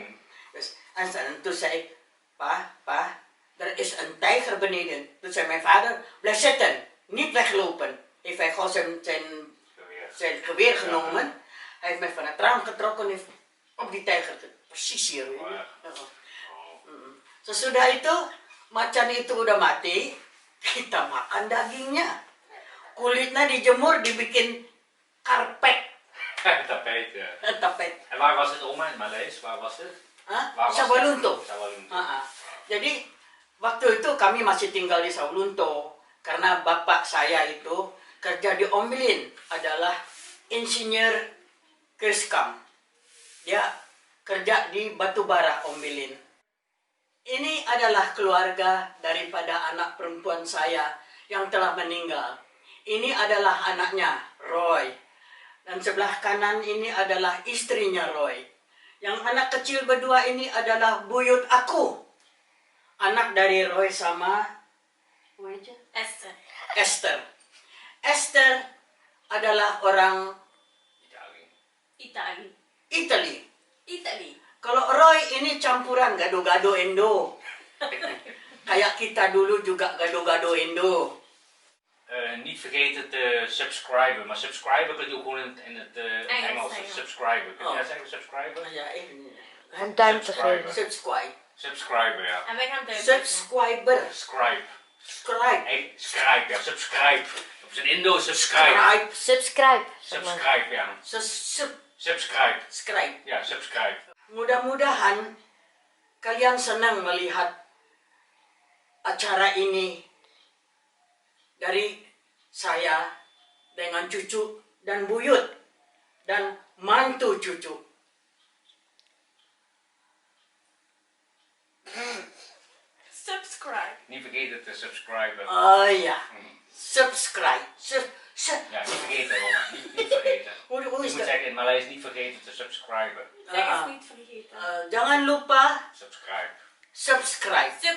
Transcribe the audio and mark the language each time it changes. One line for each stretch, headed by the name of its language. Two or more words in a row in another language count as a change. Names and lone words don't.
Dutch: Dus, en toen zei ik, pa, er is een tijger beneden. Toen zei mijn vader, blijf zitten, niet weglopen. Heeft hij gewoon zijn geweer genomen. Hij heeft mij van het raam getrokken en heeft op die tijger, precies hier.
Indonesian: Sesudah itu, macan itu udah mati, kita makan dagingnya. Kulitnya dijemur, dibikin karpet.
Dutch: Tapijt, ja. Tapet. En waar was het, oma, in Maleis? Waar was het? Hah? Waar was Sawalunto. het? Sawalunto.
Indonesian: Jadi waktu itu kami masih tinggal di Sawalunto karena bapak saya itu kerja di Ombilin, adalah insinyur Kirskam. Dia kerja di Batubara Ombilin. Ini adalah keluarga daripada anak perempuan saya yang telah meninggal. Ini adalah anaknya, Roy. Dan sebelah kanan ini adalah istrinya Roy. Yang anak kecil berdua ini adalah buyut aku. Anak dari Roy sama Esther. Esther. Esther adalah orang
Dutch: Italië.
English: Italy.
Dutch: Italië.
Indonesian: Kalau Roy ini campuran gado-gado Indo. Kayak kita dulu juga gado-gado Indo.
Dutch: Niet vergeten te subscriben, maar subscriben kunt u gewoon in het Engels. Engels. Subscriben. Kun je Oh. dat zeggen, subscriben? Ja, even. Een duimpje Subscriber. geven. Subscribe. Subscriben, ja. En wij gaan duimpjes Subscriber. Scribe. Scribe. Nee, scribe, ja. Subscribe. Op zijn Indo, subscribe. Scribe. Subscribe. zeg maar. Subscribe, ja. Subscribe. Subscribe. Ja, subscribe.
Indonesian: Mudah-mudahan kalian senang melihat acara ini dari saya dengan cucu dan buyut dan mantu cucu.
Dutch: subscribe. Niet vergeten te subscriben. Oh ja, subscribe. Ja, niet vergeten, oma. Niet vergeten. Hoe Je is moet dat? zeggen in Maleis niet vergeten te subscriben. Zeg eens niet vergeten.
Indonesian: Jangan lupa Subscribe. subscribe.